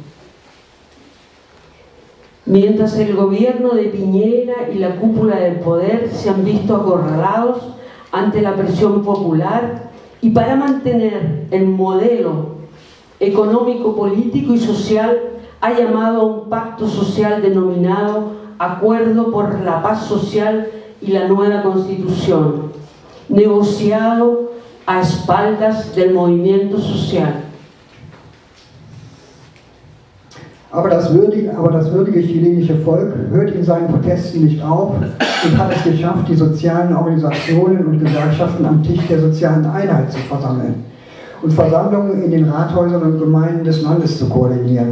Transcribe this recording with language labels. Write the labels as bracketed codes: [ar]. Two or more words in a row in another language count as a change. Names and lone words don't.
[es] Mientras el gobierno de Piñera y la cúpula del poder se han visto acorralados ante la presión popular y para mantener el modelo económico, político y social ha llamado a un pacto social denominado Acuerdo por la Paz Social y la Nueva Constitución, negociado a espaldas del movimiento social. [de] Aber das würdige chilenische Volk hört in seinen Protesten nicht auf und hat es geschafft, die sozialen Organisationen und Gewerkschaften am Tisch der sozialen Einheit zu versammeln und Versammlungen in den Rathäusern und Gemeinden des Landes zu koordinieren.